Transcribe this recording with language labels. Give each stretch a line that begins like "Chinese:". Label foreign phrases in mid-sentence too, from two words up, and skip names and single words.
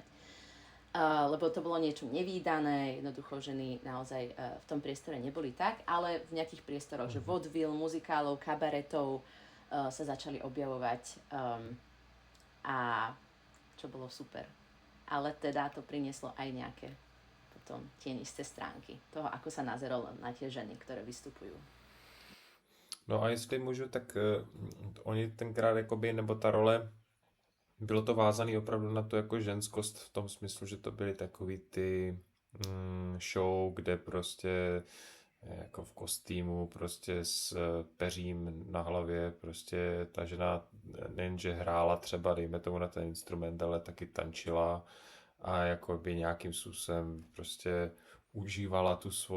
Slovak: Lebo to bolo niečo nevídané, jednoducho ženy naozaj v tom priestore neboli tak, ale v nejakých priestoroch, že vaudeville, muzikálov, kabaretov sa začali objavovať a čo bolo super. Ale teda to prinieslo aj nejaké potom tienisté stránky toho, ako sa nazeralo na tie ženy, ktoré vystupujú.
Czech: No a jestli můžu, tak oni tenkrát jakoby, nebo ta role, bylo to vázané opravdu na to jako ženskost v tom smyslu, že to byly takový ty show, kde prostě jako v kostýmu, prostě s peřím na hlavě, prostě ta žena nejenže hrála třeba, dejme tomu na ten instrument, ale taky tančila a jakoby nějakým způsobem prostě užívala tu